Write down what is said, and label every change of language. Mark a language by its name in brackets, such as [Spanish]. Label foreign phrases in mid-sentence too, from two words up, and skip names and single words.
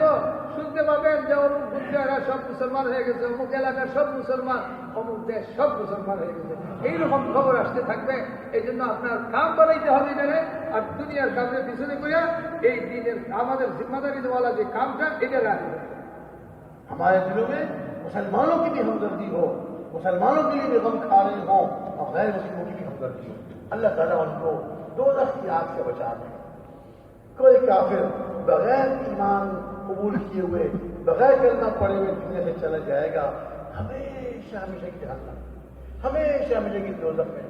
[Bangla] শুনতে পাবেন যে অমুক বুদ্ধিরা সব মুসলমান হয়ে গেছে, অমুক এলাকার সব মুসলমান, অমুক দেশ সব মুসলমান হয়ে গেছে, এইরকম খবর আসতে থাকবে। এই জন্য আপনার কাম বানাইতে হবে এখানে, আর দুনিয়ার কামের পিছনে করিয়া এই দিনের আমাদের জিম্মাদারি দেওয়ালা যে কামটা এটা রাখবে। [Urdu] ہمارے دلوں میں مسلمانوں کی بھی ہمدردی ہو، مسلمانوں کے لیے بھی غم کھا رہے ہوں اور غیر مسلموں کی بھی ہمدردی ہو. اللہ تعالیٰ ان کو دوزخ کی آگ سے بچا دے. کوئی کافر بغیر ایمان قبول کیے ہوئے، بغیر کلمہ پڑے ہوئے دنیا سے چلا جائے گا، ہمیشہ ہمیشہ کی جہنم، ہمیشہ ہمیشہ کی دوزخ میں.